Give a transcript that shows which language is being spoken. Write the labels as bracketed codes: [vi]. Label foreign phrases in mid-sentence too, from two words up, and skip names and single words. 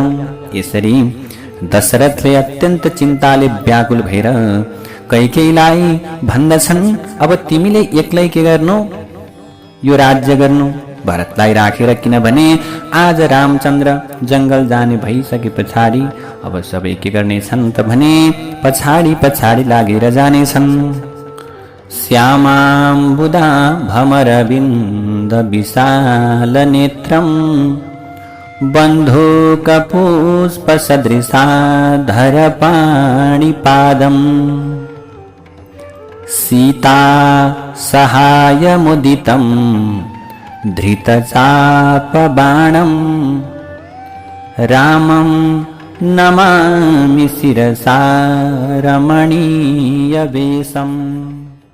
[ne] यसरी दशरथले अत्यन्त चिन्ताले व्याकुल भएर कैकेयीलाई भन्दछन्, अब तिमीले एक्लै के गर्नु, यो राज्य गर्नु भरतलाई राखेर, किनभने आज रामचन्द्र जंगल जाने भइसके पछाडि अब सबै के गर्नेछन् त भने पछाडि पछाडि लागेर जानेछन्। [sa] श्यामाम्बुदा भमरविन्द विशाल नेत्रम् बन्धूकपुष्पसदृशाधर पाणिपादम् सीता सहायमुदितम् धृतचापबाणं रामं नमामि शिरसा रमणीयवेशम्।